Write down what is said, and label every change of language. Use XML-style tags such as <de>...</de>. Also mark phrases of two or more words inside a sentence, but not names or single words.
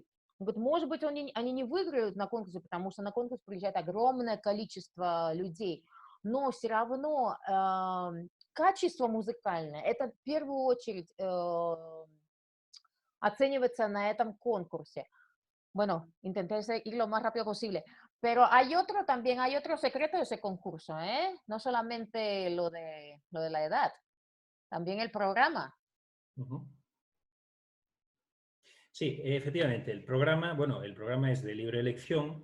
<ru>Вот, может быть, они не выиграют на конкурсе, потому что на конкурс приезжает огромное количество людей, но все равно качество музыкальное, это в первую очередь оценивается на этом конкурсе.</ru> <es>Bueno, intenté ir lo más rápido posible. Pero también hay otro secreto de ese concurso, ¿eh? No solamente lo de la edad, también el programa. Ujú. Sí, efectivamente, bueno, el programa es de libre elección,</es>